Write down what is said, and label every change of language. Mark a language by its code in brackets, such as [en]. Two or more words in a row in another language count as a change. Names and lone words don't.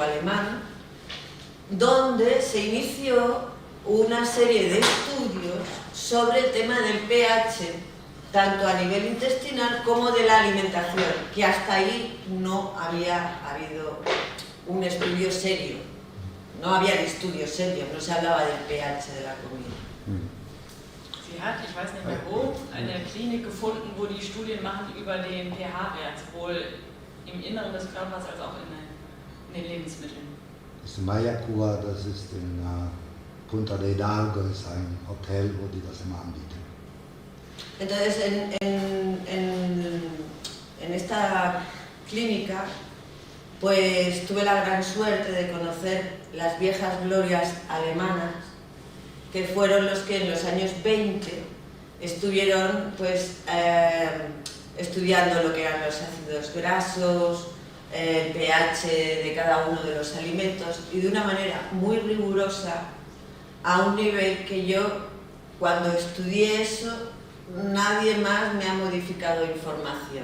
[es] alemán, donde se inició una serie de estudios sobre el tema del pH, tanto a nivel intestinal como de la alimentación, que hasta ahí no había habido un estudio serio, no había estudios serios, no se hablaba del pH de la comida. [de] Sie hat, ich weiß nicht mehr wo, eine Klinik gefunden, wo die Studien machen über den pH-Wert, sowohl im Inneren des Körpers als auch in den Lebensmitteln. Das Mayapur, das ist in Punta de Hidalgo, ist ein Hotel, wo die das immer anbieten. [es] Entonces, en esta clínica, pues tuve la gran suerte de conocer las viejas glorias alemanas, que fueron los que en los años 20 estuvieron pues, estudiando lo que eran los ácidos grasos, el pH de cada uno de los alimentos, y de una manera muy rigurosa, a un nivel que yo, cuando estudié eso, nadie más me ha modificado información.